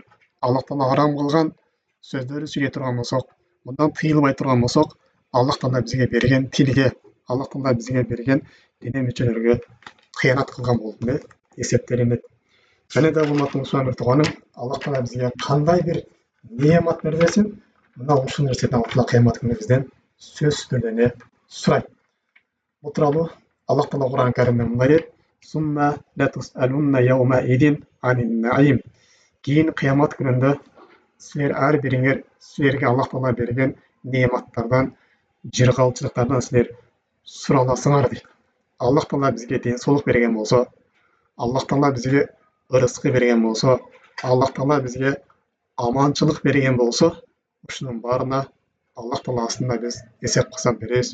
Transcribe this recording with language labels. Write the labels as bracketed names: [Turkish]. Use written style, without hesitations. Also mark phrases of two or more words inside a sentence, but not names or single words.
[Kyrgyz] Аллах Таала арам кылган сөздөрдү сүйлөй турган болсок, мындан тыйылбай турган болсок, Аллах Таала бизге берген тилге, Аллах Таала бизге берген дене мүчөлөргө кыянат кылган болуп эле эсептелинет. [Kazakh] Және да [Kyrgyz] урматтуу мусулман тууганым, Аллах Таала бизге кандай бир неамат бербесин, мына ушул нерседен Аллах Таала кыямат күнү бизден сөзсүз түрдө эле сурайт. Бул тууралуу Аллах Таала Кур'ан Каримде мындай дейт: [Arabic] "ثم لتسألن يومئذ عن النعيم." [Kyrgyz] Кийин кыямат күнүндө силер ар бириңер силерге Аллах Таала берген неаматтардан, жыргалчылыктардан силер сураласыңар дейт. Аллах Таала бизге ден соолук берген болсо, Аллах Таала бизге ырыскы берген болсо, Аллах Таала бизге аманчылык берген болсо, ушунун баарына Аллах Таала астында биз эсеп кысап беребиз.